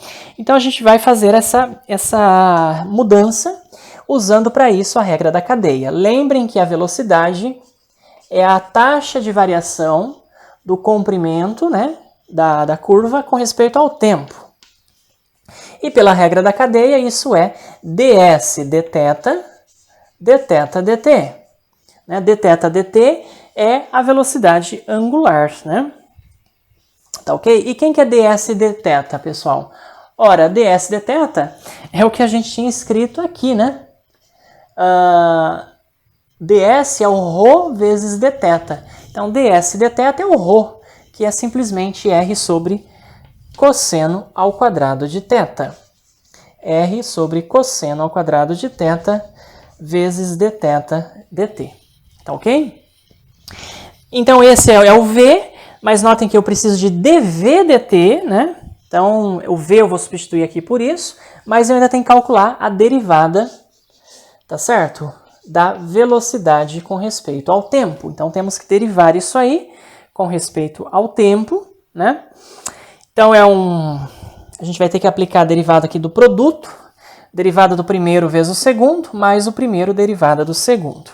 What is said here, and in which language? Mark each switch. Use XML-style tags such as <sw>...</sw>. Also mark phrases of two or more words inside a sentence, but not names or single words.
<pt>Então a gente vai fazer essa mudança usando para isso a regra da cadeia. Lembrem que a velocidade é a taxa de variação do comprimento, né, da curva com respeito ao tempo. E pela regra da cadeia, isso é ds dθ, dθ dt. Né? Dθ dt é a velocidade angular, né? Tá ok? E quem que é ds dθ, pessoal? Ora, ds dθ é o que a gente tinha escrito aqui, né? ds é o ρ vezes dθ. Então, ds dθ é o ρ, que é simplesmente r sobre cosseno ao quadrado de θ. R sobre cosseno ao quadrado de θ vezes dθ dt. Tá ok? Então, esse é o v, mas notem que eu preciso de dv dt, né? Então, o v eu vou substituir aqui por isso, mas eu ainda tenho que calcular a derivada, tá certo? Da velocidade com respeito ao tempo. Então, temos que derivar isso aí com respeito ao tempo, né? Então, a gente vai ter que aplicar a derivada aqui do produto, derivada do primeiro vezes o segundo, mais o primeiro derivada do segundo.</pt>